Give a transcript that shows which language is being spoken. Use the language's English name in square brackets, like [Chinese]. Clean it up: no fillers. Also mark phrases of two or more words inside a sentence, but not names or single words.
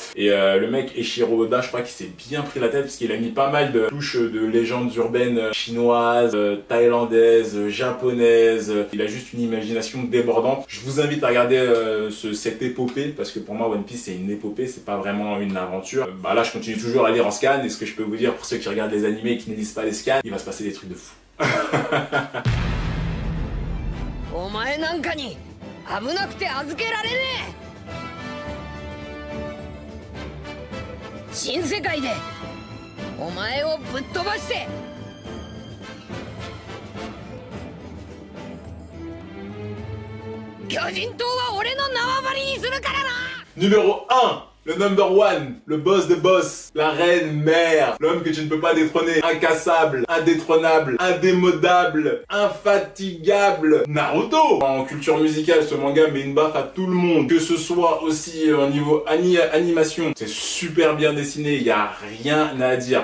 [French] Et le mec, Eiichiro Oda, je crois qu'il s'est bien pris la tête parce qu'il a mis pas mal de touches de légendes urbaines chinoises, thaïlandaises, japonaises. Il a juste une imagination débordante. Je vous invite à regarder cette épopée parce que pour moi, One Piece, c'est une épopée, c'est pas vraiment une aventure. Bah là, je continue toujours à lire en scan et ce que je peux vous dire pour ceux qui regardent les animés et qui ne lisent pas les scans, il va se passer des trucs de fou. [Japanese] お前なんかに危なくて預けられねえ。新世界でお前をぶっ飛ばして巨人島は俺の縄張りにするからな。 [French] Numéro 1, le [English] number one, [French] le boss de boss, la reine mère, l'homme que tu ne peux pas détrôner, incassable, indétrônable, indémodable, infatigable, Naruto. En culture musicale, ce manga met une baffe à tout le monde, que ce soit aussi au niveau animation, c'est super bien dessiné, il n'y a rien à dire.